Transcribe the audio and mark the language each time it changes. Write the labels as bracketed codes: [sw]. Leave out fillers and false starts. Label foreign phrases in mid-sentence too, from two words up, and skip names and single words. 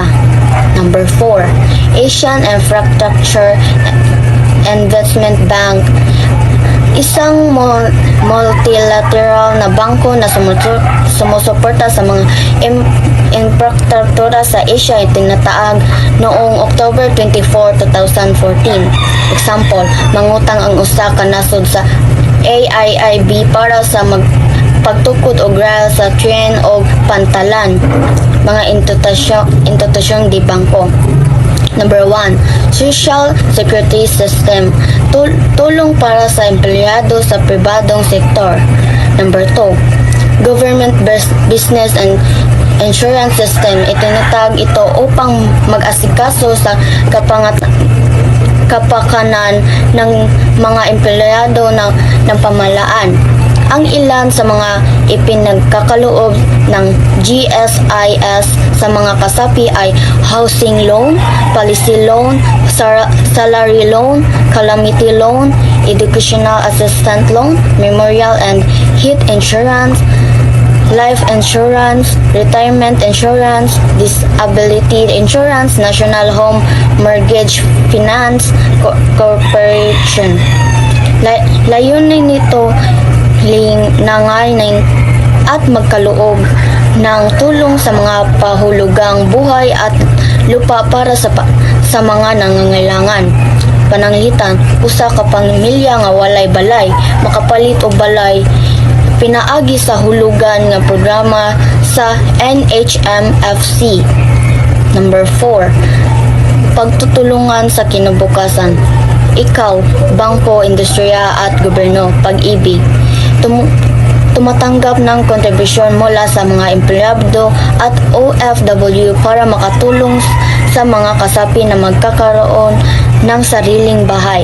[en] Number 4, Asian Infrastructure Investment Bank. [tl] Isang multilateral na bangko na sumusuporta sa mga infrastruktura sa Asia itinataag noong October 24, 2014. [ceb] Example, mangutang ang usa ka nasod sa AIIB para sa pagtukod og rail sa tren o pantalan, mga institusyong di bangko. [en] Number 1, Social Security System. [tl] Tulong para sa empleyado sa pribadong sektor. [en] Number 2, Government Business and Insurance System. [tl] Itinatag ito upang mag-asikaso sa kapakanan ng mga empleyado ng pamahalaan. Ang ilan sa mga ipinagkakaloob ng GSIS sa mga kasapi ay [en] housing loan, policy loan, salary loan, calamity loan, educational assistant loan, memorial and health insurance, life insurance, retirement insurance, disability insurance, [tl] National Home Mortgage Finance Corporation. Layunin nito nangayon at magkaloob ng tulong sa mga pahulugang buhay at lupa para sa mga nangangailangan. [ceb] Pananglitan, usa ka pamilya nga walay balay, makapalit og balay pinaagi sa hulugan nga programa sa NHMFC. [en] Number 4, [tl] pagtutulungan sa kinabukasan. Ikaw, bangko, industriya at gobyerno, pag-ibig. Tumatanggap ng kontribusyon mula sa mga empleyado at OFW para makatulong sa mga kasapi na magkakaroon ng sariling bahay.